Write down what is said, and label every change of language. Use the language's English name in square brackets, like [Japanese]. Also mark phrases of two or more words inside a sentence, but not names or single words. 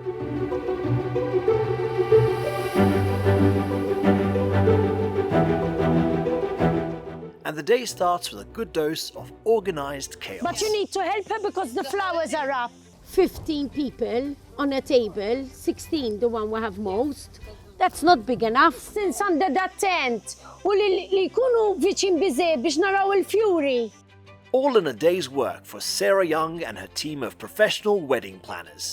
[English] And the day starts with a good dose of organized chaos. But you need to help her because the flowers are up. 15 people on a table, 16 the one we have most. That's not big enough. Since under that tent, [Maltese] u li jkunu viċin biżejjed biex naraw il-fjuri. [English] All in a day's work for Sarah Young and her team of professional wedding planners.